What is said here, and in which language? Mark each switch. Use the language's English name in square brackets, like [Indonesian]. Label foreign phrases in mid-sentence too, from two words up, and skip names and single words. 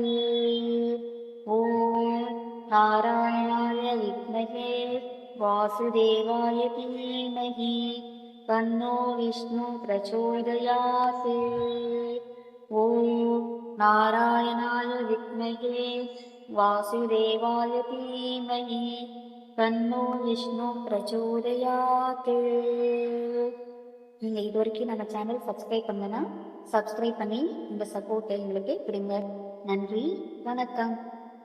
[Sanskrit] ॐ नारायणाय विद्महे वासुदेवाय धीमहि तन्नो विष्णु प्रचोदयात्। ॐ नारायणाय विद्महे वासुदेवाय धीमहि तन्नो विष्णु प्रचोदयात्। [Tamil] நீங்கள் இது வரைக்கும் நம்ம சேனல் சப்ஸ்கிரைப் பண்ணலன்னா சப்ஸ்கிரைப் பண்ணி உங்கள் சப்போர்ட்டை எங்களுக்கு கொடுங்க. நன்றி, வணக்கம்.